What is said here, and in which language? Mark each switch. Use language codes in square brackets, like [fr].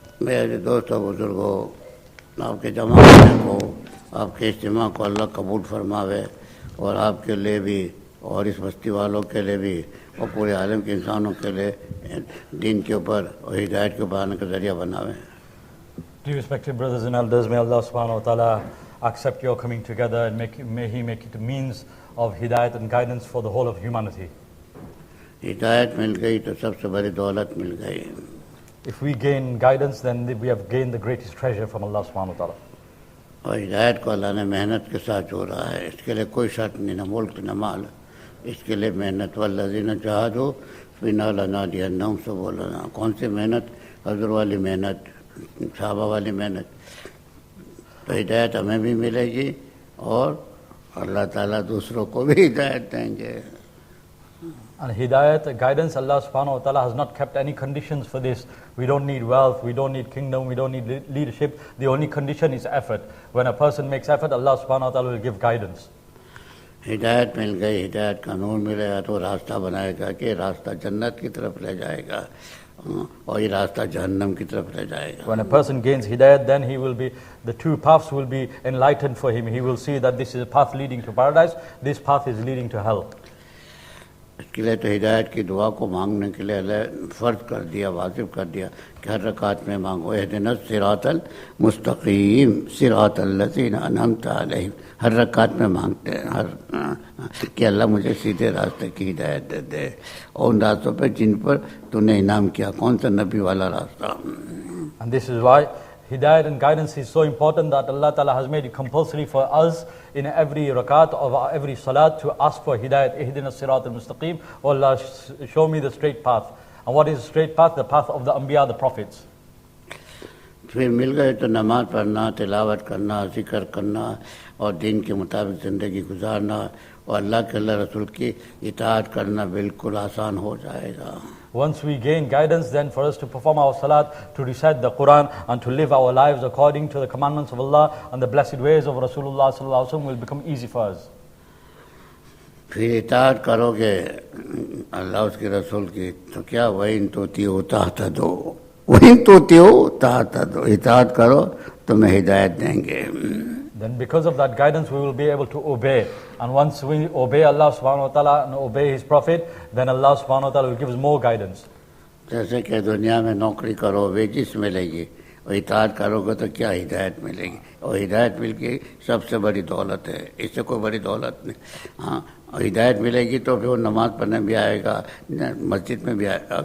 [hi] मेरे दोस्तों बुजुर्गों, आपके जमाने को, आपके इज्तिमा को अल्लाह कबूल फरमावे और आपके लिए भी और इस बस्ती वालों के लिए भी और पूरे आलम के इंसानों के लिए दीन के ऊपर और हिदायत के ऊपर आने का ज़रिया बनावे। [en] Dear respected brothers and elders, may Allah subhanahu wa ta'ala accept your coming together and may He make it a means of hidayat and guidance for the whole of humanity. [hi] हिदायत मिल गई तो सबसे बड़ी दौलत मिल गई। [en] If we gain guidance, then we have gained the greatest treasure from Allah subhanahu wa ta'ala. [hi] और हिदायत को अल्लाह ने मेहनत के साथ जोड़ा है, इसके लिए कोई शर्त नहीं, न मुल्क न माल, इसके लिए मेहनत। [ar] वल्लज़ीना जहादू फ़ीना लनहदियन्नहुम सुबुलना। [hi] कौन सी मेहनत? हज़र वाली मेहनत, सहाबा वाली मेहनत। तो हिदायत हमें भी मिलेगी और अल्लाह ताला दूसरों को भी हिदायत देंगे। [en] And hidayat, guidance, Allah subhanahu wa ta'ala has not kept any conditions for this. We don't need wealth, we don't need kingdom, we don't need leadership. The only condition is effort. When a person makes effort, Allah subhanahu wa ta'ala will give guidance. [hi] हिदायत मिल गई, हिदायत का नूर मिलेगा तो रास्ता बनाएगा कि रास्ता जन्नत की तरफ ले जाएगा और ये रास्ता जहन्नम की तरफ ले जाएगा। [en] When a person gains hidayat, then he will be, the two paths will be enlightened for him. He will see that this is a path leading to paradise, this path is leading to hell. [hi] इसके लिए तो हिदायत की दुआ को मांगने के लिए अल्लाह फ़र्ज कर दिया, वाजिब कर दिया कि हर रकात में मांगो, [ar] इहदिना सिरातल मुस्तकीम सिरातल लज़ीना अनअमता अलैहिम। [hi] हर रकात में मांगते हैं कि अल्लाह मुझे सीधे रास्ते की हिदायत दे दे और उन रास्तों पर जिन पर तूने इनाम किया। कौन सा? नबी वाला रास्ता। [en] And this is why hidayat and guidance is so important that Allah Ta'ala has made it compulsory for us in every rakat of every salat to ask for hidayat. [ar] Ihdina sirat al-mustaqim. [en] Oh Allah, show me the straight path. And what is the straight path? The path of the Anbiya, the prophets. [hi] फिर मिल गए तो नमाज पढ़ना, तिलावत करना, जिक्र करना और दीन के मुताबिक ज़िंदगी गुजारना और अल्लाह के अल्लाह रसूल की इताअत करना बिल्कुल आसान हो जाएगा। [en] Once we gain guidance, then for us to perform our salat, to recite the Quran and to live our lives according to the commandments of Allah and the blessed ways of Rasulullah sallallahu alaihi wasallam will become easy for us. [hi] फिर इताअत करोगे अल्लाह उसके रसूल की तो क्या वहीं तोती होता दो, वहीं तोती होता दो, इताअत करो तुम्हें हिदायत देंगे। [en] Then because of that guidance we will be able to obey, and once we obey Allah subhanahu wa ta'ala and obey His Prophet, then Allah subhanahu wa ta'ala will give us more guidance. [hi] जैसे कि दुनिया में नौकरी करो wages मिलेगी और इताअत करोगे तो क्या हिदायत मिलेगी, और हिदायत मिल के सबसे बड़ी दौलत है, इससे कोई बड़ी दौलत नहीं। हाँ, और हिदायत मिलेगी तो फिर वो नमाज़ पढ़ने भी आएगा, मस्जिद में भी आएगा।